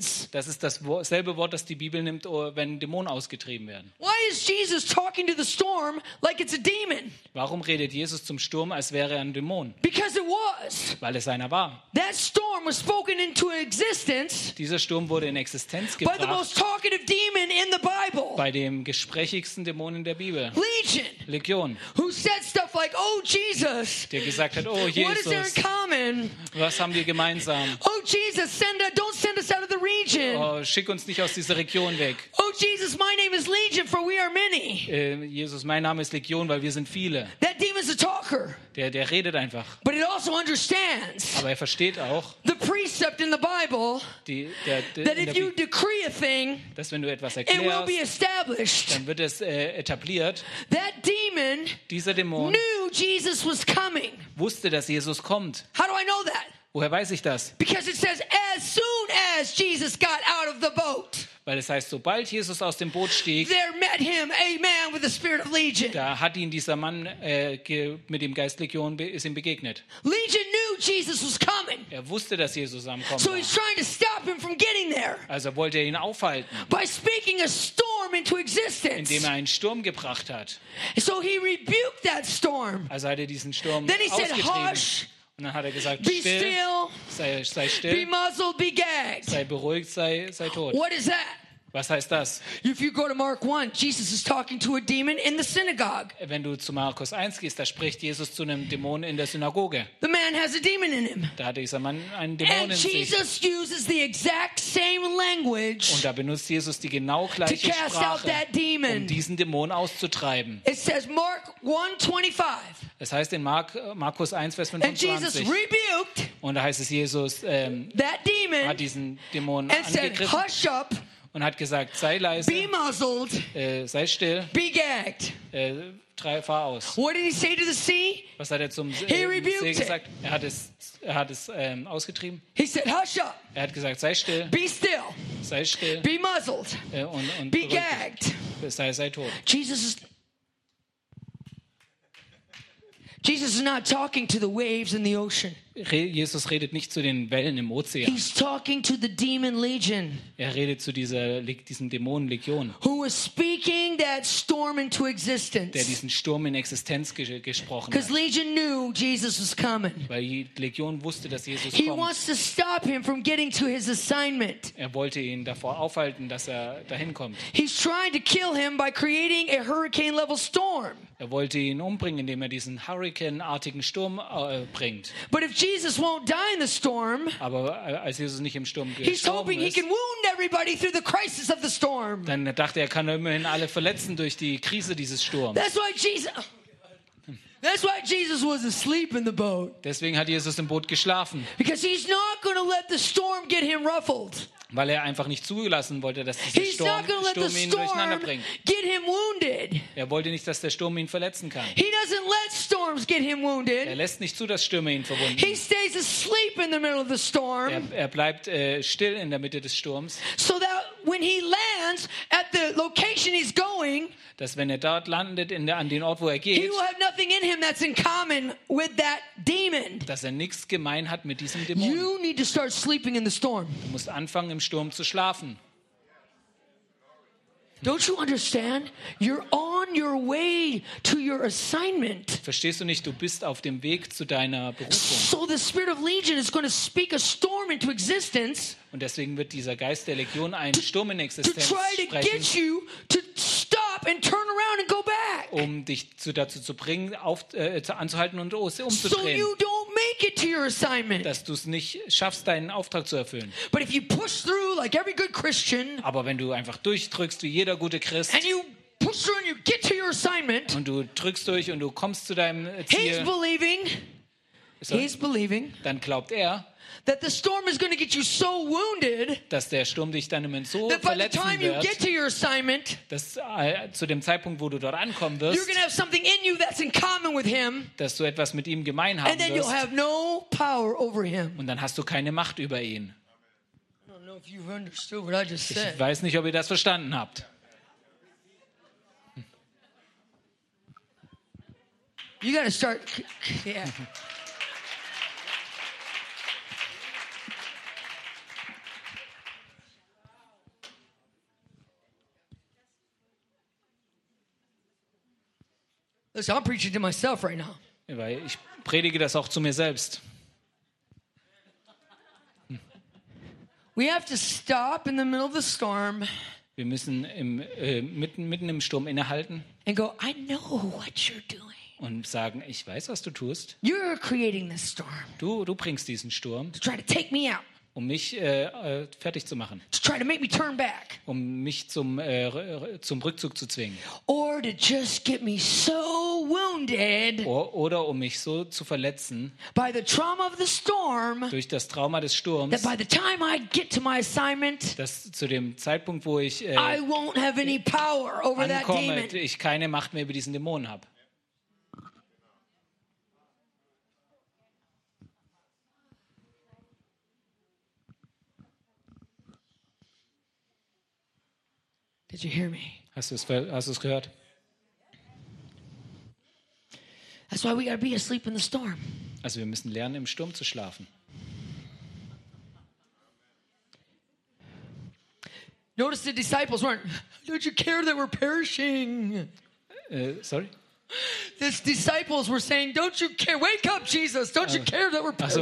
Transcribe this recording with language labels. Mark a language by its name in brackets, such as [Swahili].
[German] Das ist dasselbe Wort, das die Bibel nimmt, wenn Dämonen ausgetrieben werden. [English] Why is Jesus talking to the storm like it's a demon? [German] Warum redet Jesus zum Sturm, als wäre er ein Dämon? [English] Because it was. [German] Weil es einer war. [English] That storm was spoken into existence. [German] Dieser Sturm wurde in Existenz gebracht. [English] By the most talkative demon in the Bible. [German] Bei dem gesprächigsten Dämon in der Bibel. [English] Legion. [German] Legion. [English] Who said stuff like, "Oh Jesus." [German] Der gesagt hat, oh Jesus. [English] What is there in common? [German] Was haben wir gemeinsam? [English] Oh Jesus, don't send us out of the region. [German] Oh, schick uns nicht aus dieser Region weg. [English] Oh Jesus, my name is Legion, for we are many. [German] Jesus, mein Name ist Legion, weil wir sind viele. [English] That demon's a talker. [German] Der redet einfach. [English] But it also understands. [German] Aber er versteht auch. [English] The precept in the Bible. That if you decree a thing, [German] dass wenn du etwas erklärst, [English] it will be established. [German] Dann wird es etabliert. [English] That demon. [German] Dieser Dämon. [English] Knew Jesus was coming. [German] Wusste, dass Jesus kommt. [English] How do I know that? [German] Woher weiß ich das? [English] Because it says as soon as Jesus got out of the boat. [German] Weil es heißt, sobald Jesus aus dem Boot stieg, [English] there met him a man with the spirit of Legion. [German] Da hat ihn dieser Mann mit dem Geist Legion ist ihm begegnet. [English] Legion knew Jesus was coming. [German] Er wusste, dass Jesus am Kommen war. [English] So he's trying to stop him from getting there. [German] Also wollte er ihn aufhalten. [English] By speaking a storm into existence. [German] Indem er einen Sturm gebracht hat. [English] So he rebuked that storm. [German] Also hat er diesen Sturm ausgetrieben. [English] Then he said, "Hush." [German] Und dann hat er gesagt, still, sei still, [English] be muzzled, be gagged. [German] Sei beruhigt, sei tot. [English] What is that? [German] Was heißt das? [English] If you go to Mark 1, Jesus is talking to a demon in the synagogue. [German] Wenn du zu Markus 1 gehst, da spricht Jesus zu einem Dämon in der Synagoge. [English] The man has a demon in him. [German] Da hat dieser Mann einen Dämon in sich. [English] And Jesus uses the exact same language. [German] Und da benutzt Jesus die genau gleiche Sprache, um diesen Dämon auszutreiben. [English] It says Mark 1:25. [German] Es heißt in Markus 1, Vers 25, [English] and Jesus rebuked, [German] und da heißt es, Jesus [English] that demon [German] hat diesen Dämon angegriffen, [English] said, hush up, [German] und hat gesagt, sei leise, [English] be muzzled, [German] sei still, [English] be gagged. [German] Fahr aus. [English] What did he say to the sea? [German] Was hat er zum See gesagt? Er hat es ausgetrieben. [English] He said, hush up. [German] Er hat gesagt, sei still. [English] Be still. [German] Sei still. [English] Be muzzled. [German] Und [English] be gagged. [German] Sei tot. [English] Jesus is not talking to the waves in the ocean. [German] Jesus redet nicht zu den Wellen im Ozean. [English] He's talking to the demon legion. [German] Er redet zu diesen Dämonenlegion. [English] Who is speaking that storm into existence? [German] Der diesen Sturm in Existenz gesprochen hat. [English] Because legion knew Jesus was coming. [German] Weil die Legion wusste, dass Jesus kommt. [English] He wants to stop him from getting to his assignment. [German] Er wollte ihn davor aufhalten, dass er dahin kommt. [English] He's trying to kill him by creating a hurricane level storm. [German] Er wollte ihn umbringen, indem er diesen hurrikanartigen Sturm bringt. [English] But if Jesus won't die in the storm, [German] aber als Jesus nicht im Sturm gestorben ist, [English] he's hoping he can wound everybody through the crisis of the storm. [German] Dann dachte er, kann immerhin alle verletzen durch die Krise dieses Sturms. [English] That's why Jesus was asleep in the boat. [German] Deswegen hat Jesus im Boot geschlafen. [English] Because he's not going to let the storm get him ruffled. [German] Weil er einfach nicht zugelassen wollte, dass dieser Sturm ihn durcheinander bringt. [English] Get him wounded. [German] Er wollte nicht, dass der Sturm ihn verletzen kann. [English] He doesn't let storms get him wounded. [German] Er lässt nicht zu, dass Stürme ihn verwunden. [English] He stays asleep in the middle of the storm. [German] Er bleibt still in der Mitte des Sturms. [English] So that when he lands at the location he's going, [German] dass wenn er dort landet an den Ort, wo er geht, [English] he will have nothing in him that's in common with that demon. [German] Dass er nichts gemein hat mit diesem Dämon. [English] You need to start sleeping in the storm. [German] Du musst anfangen, im Sturm zu schlafen. [English] Don't you understand? You're on your way to your assignment. [German] Verstehst du nicht? Du bist auf dem Weg zu deiner Berufung. [English] So the spirit of legion is going to speak a storm into existence. [German] Und deswegen wird dieser Geist der Legion einen Sturm in Existenz sprechen. [English] To try to get you to stop and turn around and go back. [German] Um dich dazu zu bringen, anzuhalten und umzudrehen. [English] So you don't make it to your assignment. [German] Dass du es nicht schaffst, deinen Auftrag zu erfüllen. [English] But if you push through like every good Christian, [German] aber wenn du einfach durchdrückst wie jeder gute Christ, [English] and you push through and you get to your assignment, [German] und du drückst durch und du kommst zu deinem Ziel, [English] he's believing, [German] dann glaubt er, [English] that the storm is going to get you so wounded, [German] dass der Sturm dich dann immerhin so verletzen wird, dass zu dem Zeitpunkt, wo du dort ankommen wirst, [English] you're going to have something in you that's in common with him, [German] dass du etwas mit ihm gemein haben [English] and then [German] wirst, [English] you'll have no power over him. [German] Und dann hast du keine Macht über ihn. [English] I don't know if you've understood what I just said. [German] Ich weiß nicht, ob ihr das verstanden habt. [English] You got to start. Yeah. Listen, I'm preaching to myself right now. [German] Weil ich predige das auch zu mir selbst. [English] We have to stop in the middle of the storm. [German] Wir müssen mitten im Sturm innehalten. [English] And go, I know what you're doing. [German] Und sagen, ich weiß, was du tust. [English] You're creating this storm. [German] Du bringst diesen Sturm. [English] To try to take me out. [German] Um mich fertig zu machen. [English] To try to make me turn back. [German] Um mich zum Rückzug zu zwingen. [English] Or to just get me so wounded. [German] Oder um mich so zu verletzen. [English] By the trauma of the storm. [German] Durch das Trauma des Sturms. [English] That by the time I get to my assignment. [German] Dass zu dem Zeitpunkt, wo ich [English] I won't have any power over [German] ankomme, [English] that demon. [German] Ich keine Macht mehr über diesen Dämonen habe. [English] Did you hear me? [German] Hast du es gehört? [English] That's why we gotta be asleep in the storm. [German] Also wir müssen lernen, im Sturm zu schlafen. [English] Notice the disciples weren't. Don't you care that we're perishing? Sorry. His disciples were saying, "Don't you care? Wake up, Jesus! Don't you care that we're perishing?"